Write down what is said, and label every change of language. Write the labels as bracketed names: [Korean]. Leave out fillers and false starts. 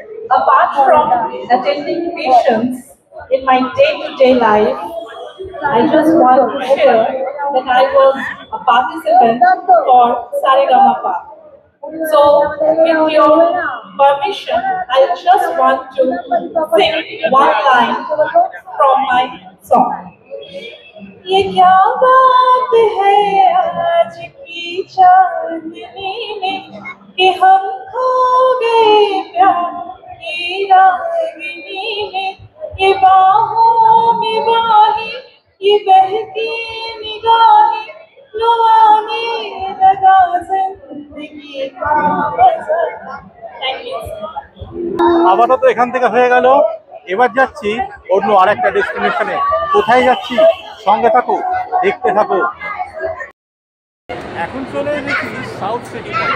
[English] Apart from attending patients in my day-to-day life, I just want to share that I was a participant for Saregama. So, with your permission, I just want to sing one line from my song. [Hindi] ये क्या बात है आज की चांदनी में कि हम खो गए प्यार की रागिनी में, ये बाहों में बाहें, ये बहती निगाहें, लुभाने लगा जिंदगी का बज़र। [English] Thank you. [Bangla] আপাতত এখান থেকে হয়ে গেল, এবার যাচ্ছি অন্য আরেকটা ডেস্টিনেশনে। কোথায় যাচ্ছি সঙ্গে থাকো, দেখতে থাকো। এখন চলে এসেছি সাউথ সিটি।